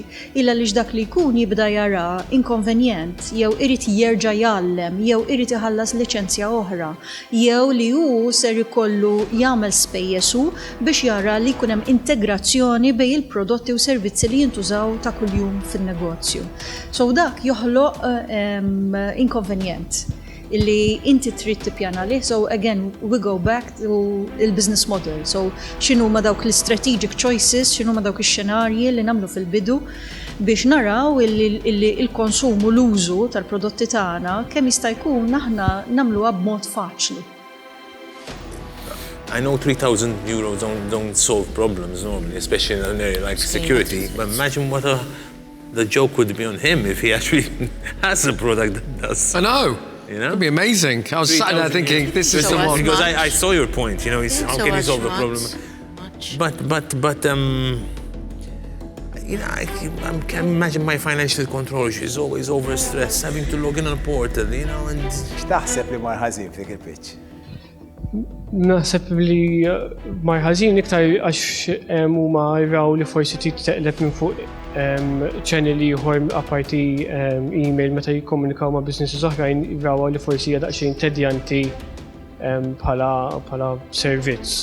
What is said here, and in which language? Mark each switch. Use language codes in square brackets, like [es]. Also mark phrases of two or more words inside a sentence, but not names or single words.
[mt] Illa li dak li jkun jibda jara inkonvenjent, jew irid jerġa' jgħallem, jew irid iħallas liċenzja oħra, jew li hu ser ikollu jagħmel spejjesu biex jara li jkun hemm integrazzjoni bejn il-prodotti u servizzi li jintużaw ta' kuljum fin-negozju. So dak joħloq inkonvenjent illi inti trid tippjana lih. [en] So again, we go back to il-business model. [mt] So x'inhu ma dawk l- [en] strategic choices, [mt] x'inhu ma dawk ix-xenarji li nagħmlu fil-bidu biex naraw illi il-konsum u l-użu tal-prodotti tagħna kemm jista' jkun aħna nagħmluha b'mod faċli. [en] I know 3,000 euros don't solve problems normally, especially in an area like security. But imagine what the joke would be on him if he actually has a product that does. I know. You know? It'd be amazing. I was sat there thinking, this is the one. Because I saw your point, how can you solve the problem? But I can imagine my financial controller, she's always overstressed, having to log in on a portal, and... [mt] X'taħseb li mar ħażin f'dik il-pitch? Naħseb li mar ħażin iktar għax huma jraw li forsi trid teqleb minn fuq channel ieħor apparti email meta jikkomunikaw ma' businesses oħrajn jraw li forsi hija daqsxejn tedjanti bħala servizz.